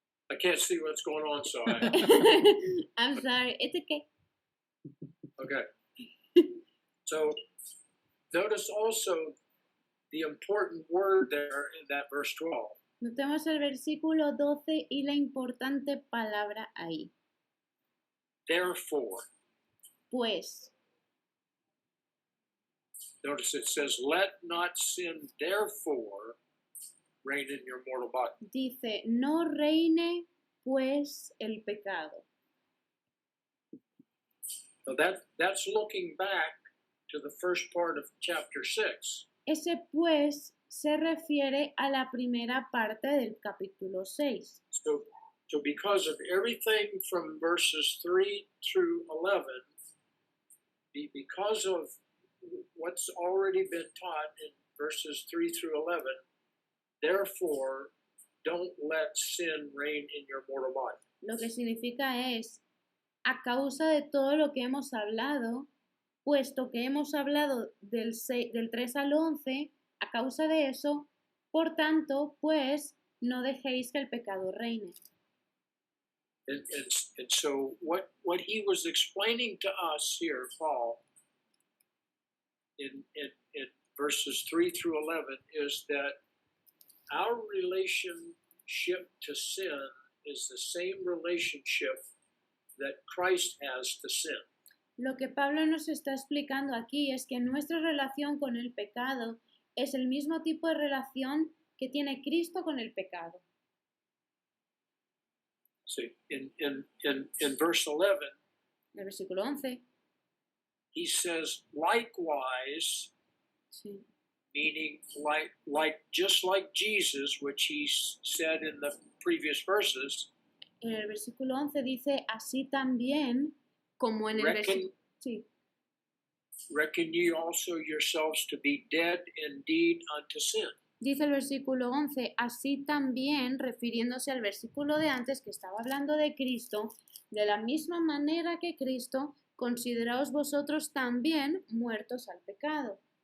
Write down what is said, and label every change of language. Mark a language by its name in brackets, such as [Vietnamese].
[English] I can't see what's going on, so I'm sorry. It's okay. Okay. So notice also the important word there in that verse 12. [Spanish] Notemos el versículo 12 y la importante palabra ahí. [English] Therefore. [Spanish] Pues. [English] Notice it says, "Let not sin therefore reign in your mortal body." [Spanish] Dice, no reine pues el pecado. [English] So that's looking back to the first part of chapter 6. [Spanish] Ese pues se refiere a la primera parte del capítulo 6. [English] So because of everything from verses 3 through 11, because of what's already been taught in verses 3 through 11, therefore, don't let sin reign in your mortal body. [Spanish] Lo que significa es, a causa de todo lo que hemos hablado, puesto que hemos hablado del 3 al 11, a causa de eso, por tanto, pues, no dejéis que el pecado reine. [English] And so what he was explaining to us here, Paul, in verses 3 through 11, is that our relationship to sin is the same relationship that Christ has to sin. [Spanish] Lo que Pablo nos está explicando aquí es que nuestra relación con el pecado es el mismo tipo de relación que tiene Cristo con el pecado. [English] See, in verse 11, [Spanish] En el versículo 11, [English] he says, likewise, [Spanish] sí, [English] meaning just like Jesus, which he said in the previous verses, [Spanish] en el versículo 11 dice, así también como en el versículo... Sí. [English] reckon ye also yourselves to be dead indeed unto sin. [Spanish] Dice el versículo 11, así también, refiriéndose al versículo de antes que estaba hablando de Cristo, de la misma manera que Cristo, consideraos vosotros también muertos al pecado.